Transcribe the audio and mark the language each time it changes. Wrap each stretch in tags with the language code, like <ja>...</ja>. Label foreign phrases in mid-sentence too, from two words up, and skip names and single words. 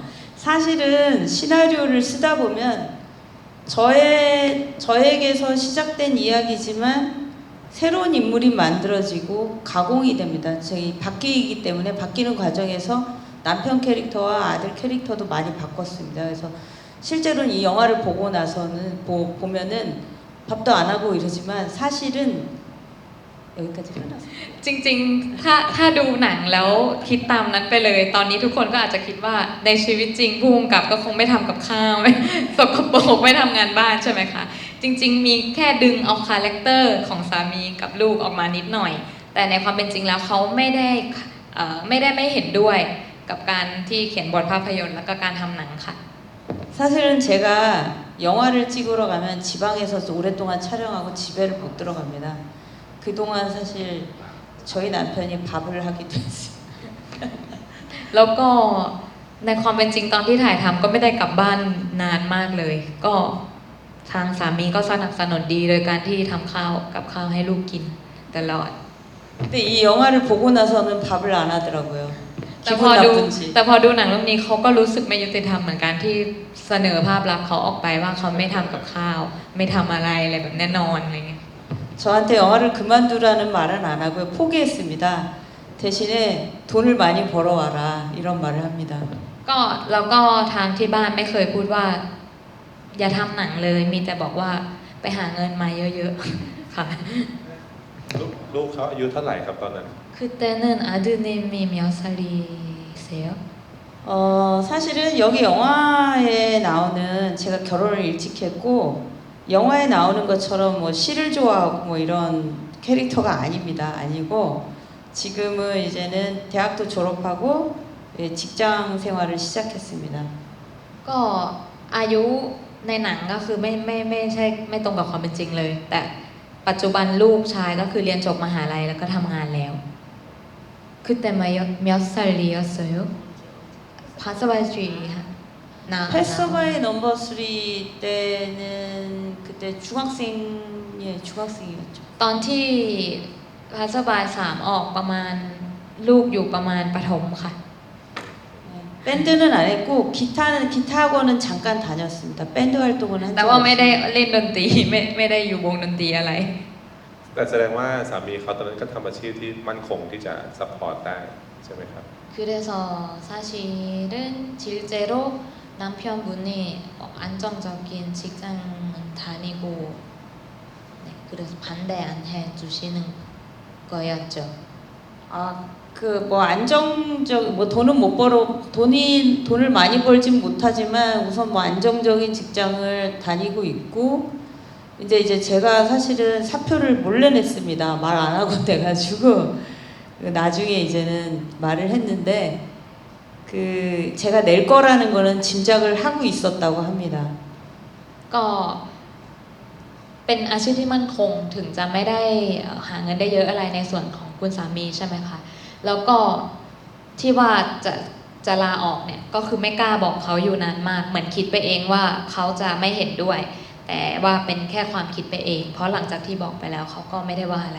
<ko>사실은 시나리오를 쓰다 보면 저에게서 시작된 이야기지만 새로운 인물이 만들어지고 가공이 됩니다. 저희 바뀌기 때문에 바뀌는 과정에서 남편 캐릭터와 아들 캐릭터도 많이 바꿨습니다. 그래서 실제로는 이 영화를 보고 나서는 보면은 밥도 안 하고 이러지만 사실은 여기까지 끝났어요.</ko> <th>จริงๆถ้าดูหนังแล้วคิดตามนั้นไปเลย ตอนนี้ทุกคนก็อาจจะคิดว่าในชีวิตจริงผู้กำกับก็คงไม่ทำกับข้าวไม่สกปรกไม่ทำงานบ้านใช่ไหมคะจริงๆมีแค่ดึงเอาคาแรคเตอร์ของสามีกับลูกออกมานิดหน่อย แต่ในความเป็นจริงแล้วเขาไม่ได้เห็นด้วยกับการที่เขียนบทภาพยนตร์แล้วก็การทำหนังค่ะ</th> <ko>사실은 제가 영화를 찍으러 가면 지방에서 오랫동안 촬영하고 집에를 못 들어갑니다. 그동안 사실 저희 남편이 밥을 하기도 했어요.</ko> <th>แล้วก็ในความเป็นจริงตอนที่ถ่ายทำก็ไม่ได้กลับบ้านนานมากเลย ก็ทางสามีก็สนับสนุนดีโดยการที่ทำข้าวกับข้าวให้ลูกกินตลอด</th> <ko>근데 이 영화를 보고 나서는 밥을 안 하더라고요.</ko> <th>แต่</th> <ko>기분</ko> <th>พอดู</th> <ko>나쁜지.</ko> <th>หนังเรื่องนี้เขาก็รู้สึกไม่ยุติธรรมเหมือนกันที่เสนอภาพลักษณ์เขาออกไปว่าเขาไม่ทำกับข้าว ไม่ทำอะไรอะไรแบบแน่นอนอะไรเงี้ย</th> <ko>저한테 영화를 그만두라는 말은 안 하고요. 포기했습니다. 대신에 돈을 많이 벌어와라 이런 말을 합니다.</ko> <th>ก็แล้วก็ทางที่บ้านไม่เคยพูดว่า อย่าทำหนังเลยมีแต่บอกว่าไปหาเงินมาเยอะๆค่ะ ลูกเขาอายุเท่าไหร่ครับตอนนั้น</th> <ko>그때는 아드님이 몇 살이세요? 사실은 여기 영화에 나오는 제가 결혼을 일찍 했고 영화에 나오는 것처럼 뭐 시를 좋아하고 뭐 이런 캐릭터가 아닙니다. 아니고 지금은 이제는 대학도 졸업하고 직장 생활을 시작했습니다.</ko> <th>ก็อายุในหนังก็คือไม่ตรงกับความเป็นจริงเลย แต่ปัจจุบันลูกชายก็คือเรียนจบมหาลัยแล้วก็ทำงานแล้ว</th> <ko>그때 몇 살이었어요? 파스바이주의 패서바이 넘버 3 때는 그때 중학생이었죠.</ko> <th>ตอนที่พาสบาย3ออกประมาณลูกอยู่ประมาณประถมค่ะ</th> <ko>밴드는 안 했고 기타 학원은 잠깐 다녔습니다. 밴드 활동은 한</ko> <th>แต่</th> <ko>적</ko> <th>ว่าไม่ได้</th> <ko>없습니다.</ko> <th>เล่นดนตรีไม่ได้อยู่วงดนตรีอะไร แต่แสดงว่าสามีเขาตอนนั้นก็ทำอาชีพที่มั่นคงที่จะซัพพอร์ตได้ใช่ไหมครับ</th> <ko>그래서 사실은 실제로 남편분이 안정적인 직장은 다니고 네, 그래서 반대 안 해주시는 거였죠. 그 뭐 안정적 뭐 돈은 못 벌어 돈을 많이 벌진 못하지만 우선 뭐 안정적인 직장을 다니고 있고 이제 제가 사실은 사표를 몰래 냈습니다. 말 안 하고 돼가지고 나중에 이제는 말을 했는데 그 제가 낼 거라는 거는 짐작을 하고 있었다고 합니다.</ko> <th>ก็เป็นอาชีพที่มั่นคงถึงจะไม่ได้หาเงินได้เยอะอะไรในส่วนของคุณสามีใช่ไหมคะแล้วก็ที่ว่าจะลาออกเนี่ยก็คือไม่กล้าบอกเขาอยู่นานมากเหมือนคิดไปเองว่าเขาจะไม่เห็นด้วย แต่ว่าเป็นแค่ความคิดไปเองเพราะหลังจากที่บอกไปแล้วเขาก็ไม่ได้ว่าอะไร</th>